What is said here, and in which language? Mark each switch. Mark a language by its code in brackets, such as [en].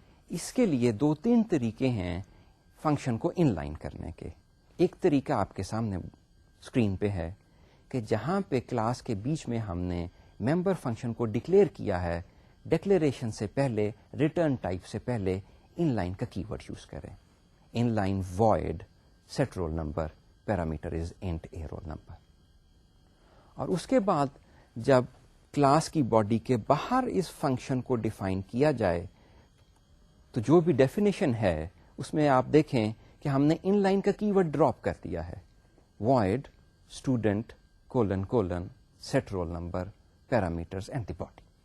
[ur] اس کے لیے 2-3 طریقے ہیں فنکشن کو ان لائن کرنے کے. ایک طریقہ آپ کے سامنے اسکرین پہ ہے کہ جہاں پہ کلاس کے بیچ میں ہم نے ممبر فنکشن کو ڈکلیئر کیا ہے, ڈکلیریشن سے پہلے, ریٹرن ٹائپ سے پہلے ان لائن کا کی ورڈ یوز کریں. [en] Inline void set roll number, parameter is int a roll number. [ur] اور اس کے بعد جب کلاس کی باڈی کے باہر اس فنکشن کو ڈیفائن کیا جائے تو جو بھی ڈیفینیشن ہے اس میں آپ دیکھیں کہ ہم نے ان لائن کا کی ورڈ ڈراپ کر دیا ہے, [en] void student : set roll number, parameters and the body.